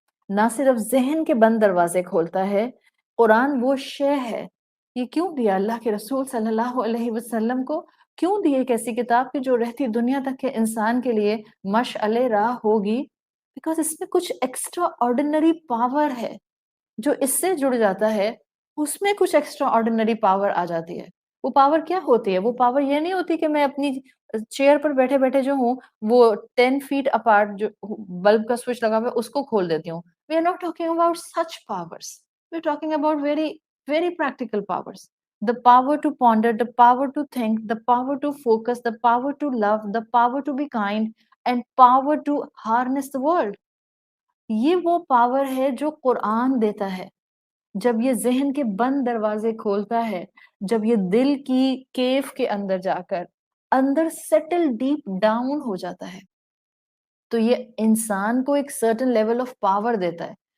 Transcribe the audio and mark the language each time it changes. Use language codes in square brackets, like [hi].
[hi] ना सिर्फ ज़हन के बंद दरवाजे खोलता है, कुरान वो शय है, ये क्यों दिया अल्लाह के रसूल सल्लल्लाहु अलैहि वसल्लम को, क्यों दी एक ऐसी किताब की जो रहती दुनिया तक के इंसान के लिए मशअले राह होगी, बिकॉज़ इसमें कुछ एक्स्ट्रा ऑर्डिनरी पावर है, जो इससे जुड़ जाता है, उसमें कुछ एक्स्ट्रा ऑर्डिनरी पावर आ जाती है। वो पावर क्या होती है? वो पावर ये नहीं होती कि मैं अपनी चेयर पर बैठे-बैठे जो हूँ, वो 10 फीट अपार्ट जो बल्ब का स्विच लगा हुआ है, उसको खोल देती हूँ। [en] We are not talking about such powers. We're talking about very, very practical powers. The power to ponder, the power to think, the power to focus, the power to love, the power to be kind, and power to harness the world. [hi] ये वो power है जो कुरान देता है। जब ये ज़हन के बंद दरवाजे खोलता है, जब ये दिल की केव के अंदर जाकर अंदर सेटल डीप डाउन हो जाता है, तो ये इंसान को एक सर्टेन लेवल ऑफ पावर देता है।